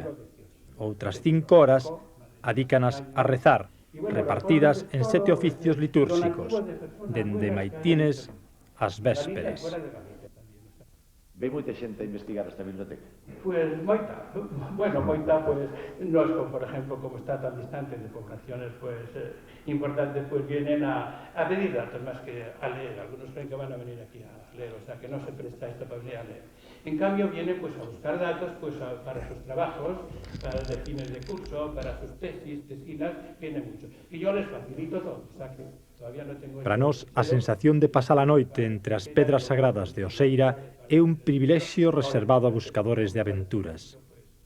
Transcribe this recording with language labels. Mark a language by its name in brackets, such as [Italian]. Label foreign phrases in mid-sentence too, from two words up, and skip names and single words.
[Galician] Outras 5 horas adícanas a rezar, repartidas en 7 oficios litúrxicos, dende maitines ás vésperas. Ve moita xente a investigar esta biblioteca? Pues moita. Bueno, moita, pues, [Spanish] nos, por ejemplo, como está tan distante de poblaciones, pues, importantes, pues, vienen a pedir datos más que a leer. Algunos creen que van a venir aquí a leer, o sea, que no se presta esto para venir a leer. En cambio, vienen, pues, a buscar datos, pues, para sus trabajos, para de fines de curso, para sus tesis, tesinas, viene mucho. Y yo les facilito todo, o sea, que todavía no tengo... [Galician] Para nós, a sensación de pasar a noite entre as pedras sagradas de Oseira é un privilexio reservado a buscadores de aventuras.